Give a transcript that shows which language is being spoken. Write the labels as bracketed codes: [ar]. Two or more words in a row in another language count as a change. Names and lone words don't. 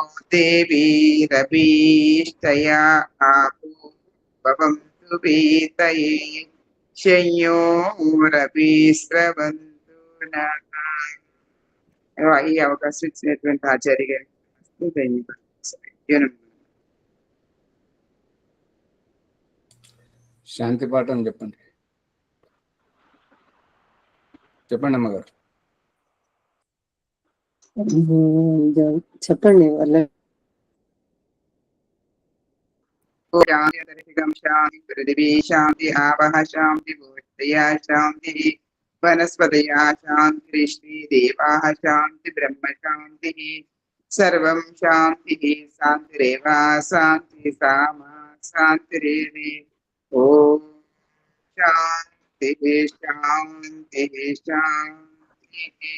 [sa] దేవీరభీష్టయా ఆపో భవంతు పీతయే శయ్యోరభిస్రవంతు నః [te] ఈ అవకాశం ఇచ్చినటువంటి ఆచార్య గారికి ధన్యవాదాలు. శాంతి పాఠం చెప్పండి అమ్మగారు. చెప్పండి వాళ్ళ [sa] शांति पृथिवी शांति आवह शांति भूतया शांति वनस्पतया शांति श्री देवाः शांति ब्रह्म शांति सर्वं शांति शांतिरेव शांति सामा शांतिरेवि ओम शांति शांति शांति।